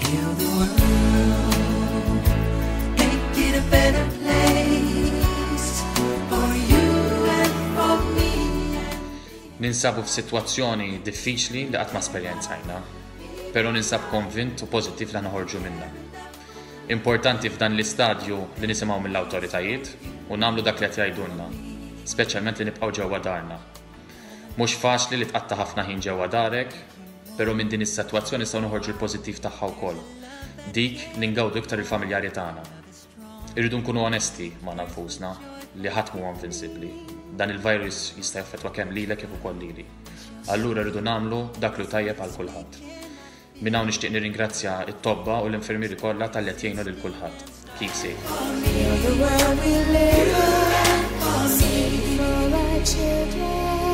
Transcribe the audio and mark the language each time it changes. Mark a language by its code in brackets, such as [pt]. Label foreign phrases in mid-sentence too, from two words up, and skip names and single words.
[en] Heal the world, make it a better place for you and for me. [mt] Ninsabu f'sitwazzjoni diffiċli li qatt ma esperjenzajna, però ninsab konvint u pożittiv li noħorġu minnha. Importanti f'dan l-istadju li nisimgħu mill-awtoritajiet u nagħmlu dak li qed jgħidulna, speċjalment li nibqgħu ġewwa darna. Mhux faċli li tqatta' ħafna ħin ġewwa darek, però minn din is-sitwazzjoni nistgħu noħorġu l-pożittiv tagħha wkoll. Dik li ngawdu iktar il-familjari tagħna. Irridu nkunu onesti ma' nfusna li ħadd mhu invincibbli. Dan il-virus jista' jaffettwa kemm lilek kif ukoll lili. Allura rridu nagħmlu dak li tajjeb għal kulħadd. Minn hawn nixtieq nirringrazzja t-tobba u l-infermieri kollha tal-li qed jgħinu lil kulħadd. [en] Keep safe. Heal the world we live in, for our children.